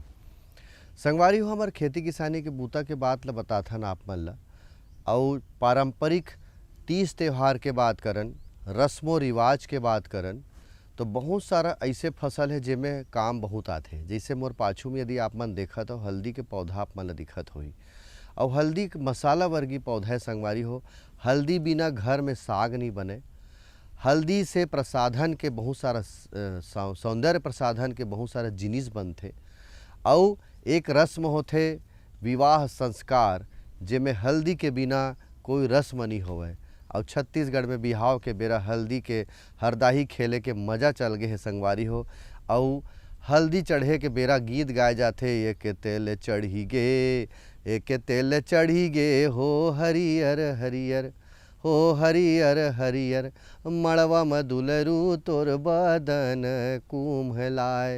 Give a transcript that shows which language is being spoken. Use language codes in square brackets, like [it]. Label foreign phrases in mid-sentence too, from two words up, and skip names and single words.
[hne] संगवारी हो हमार खेती किसानी के बूता के बात ला बताथन आप मन ला और पारंपरिक तीज त्यौहार के बात करन, रस्मों रिवाज के बात करन तो बहुत सारा ऐसे फसल है जिनमें काम बहुत आते। जैसे मोर पाछू में यदि आप मन देखत हो हल्दी के पौधा आप मन ला दिखत होई और हल्दी मसाला वर्गीय पौधा है। संगवारी हो हल्दी बिना घर में साग नहीं बने। हल्दी से प्रसाधन के बहुत सारा सौंदर्य प्रसाधन के बहुत सारा जिनिस बनते और एक रस्म होते विवाह संस्कार जिसमें हल्दी के बिना कोई रस्म नहीं होवे। और छत्तीसगढ़ में बिहाव के बेरा हल्दी के हरदाही खेले के मज़ा चल गए है संगवारी हो। और हल्दी चढ़े के बेरा गीत गाए जाते ये के तेल चढ़ी गे, एक तेल चढ़ी गे हो हरियर हरियर, हो हरियर हरियर मड़वा मधुलरू तोर बदन कुम्हलाए।